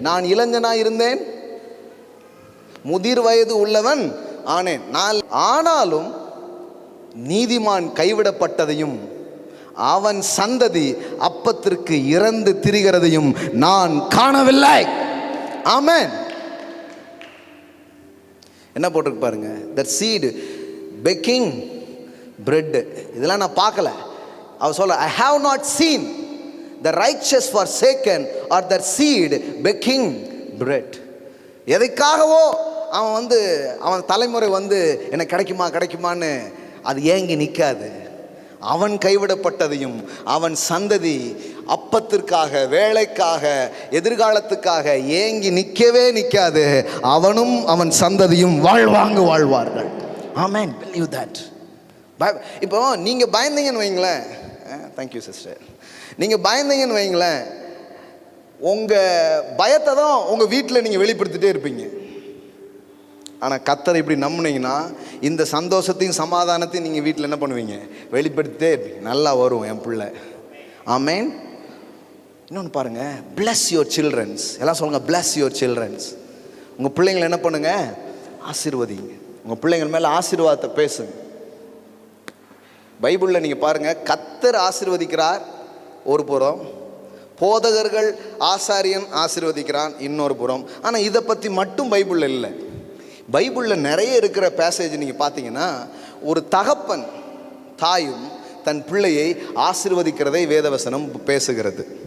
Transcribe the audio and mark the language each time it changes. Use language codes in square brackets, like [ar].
[ta] நான் இளைஞனாய் இருந்தேன், முதிர் வயது உள்ளவன் ஆனேன். ஆனாலும் நீதிமான் கைவிடப்பட்டதையும் அவன் சந்ததி அப்பத்திற்கு இறந்து திரிகிறதையும் நான் காணவில்லை. ஆமென். என்ன போட்டிருக்கு பாருங்க, [en] that seed baking bread. [ta] இதெல்லாம் நான் பார்க்கல. அவர் சொல்ல, [en] I have not seen the righteous forsaken or their seed baking bread. [ta] எதைக்காகவோ அவன் தலைமுறை எனக்கு கிடைக்குமா கிடைக்குமான்னு அது ஏங்கி நிற்காது. அவன் கைவிடப்பட்டதையும் அவன் சந்ததி அப்பத்திற்காக, வேலைக்காக, எதிர்காலத்துக்காக ஏங்கி நிற்கவே நிற்காது. அவனும் அவன் சந்ததியும் வாழ்வார்கள். ஆமென். Believe that. இப்போ நீங்கள் பயந்தீங்கன்னு வைங்களேன், தேங்க்யூ சிஸ்டர், நீங்கள் பயந்தீங்கன்னு வைங்களேன், உங்கள் பயத்தை தான் உங்கள் வீட்டில் நீங்கள் வெளிப்படுத்திட்டே இருப்பீங்க. ஆனால் கர்த்தரை இப்படி நம்பினீங்கன்னா இந்த சந்தோஷத்தையும் சமாதானத்தையும் நீங்கள் வீட்டில் என்ன பண்ணுவீங்க? வெளிப்படுத்திட்டே இருப்பீங்க. நல்லா வரும் என் பிள்ளை. ஆமென். இன்னொன்று பாருங்கள், [en] bless your childrens. [ta] எல்லாம் சொல்லுங்கள், bless your childrens. உங்கள் பிள்ளைங்களை என்ன பண்ணுங்க? ஆசீர்வதிங்க. உங்கள் பிள்ளைங்கள் மேலே ஆசீர்வாதத்தை பேசுங்க. பைபிளில் நீங்கள் பாருங்கள், கர்த்தர் ஆசீர்வதிக்கிறார் ஒரு புறம், போதகர்கள் ஆசாரியன் ஆசீர்வதிக்கிறான் இன்னொரு புறம். ஆனால் இதை பற்றி மட்டும் பைபிளில் இல்லை. பைபிளில் நிறைய இருக்கிற பேசேஜ் நீங்கள் பார்த்தீங்கன்னா, ஒரு தகப்பன் தாயும் தன் பிள்ளையை ஆசீர்வதிக்கிறதை வேதவசனம் பேசுகிறது.